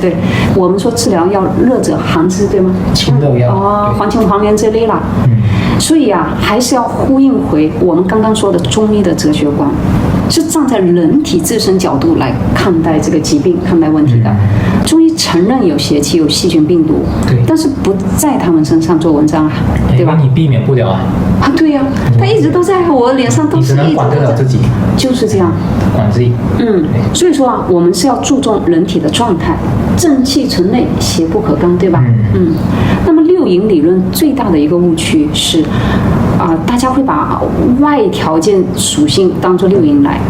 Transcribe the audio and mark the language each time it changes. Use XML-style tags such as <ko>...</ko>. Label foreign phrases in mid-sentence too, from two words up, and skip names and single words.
<zh>我們說治療要熱者寒之，對嗎？清熱藥。黃芩、黃連這類啦。所以還是要呼應回我們剛剛說的中醫的哲學觀，是站在人體自身角度來看待這個疾病、看待問題的。中醫承認有邪氣、有細菌、病毒，但是不在他們身上做文章對吧？你避免不了對呀，他一直都在我臉上，都是一直都在。你只能管得了自己，就是這樣。管自己。所以說我們是要注重人體的狀態，正氣存內，邪不可干，對吧？那麼六淫理論最大的一個誤區是，大家會把外條件屬性當作六淫來。</zh>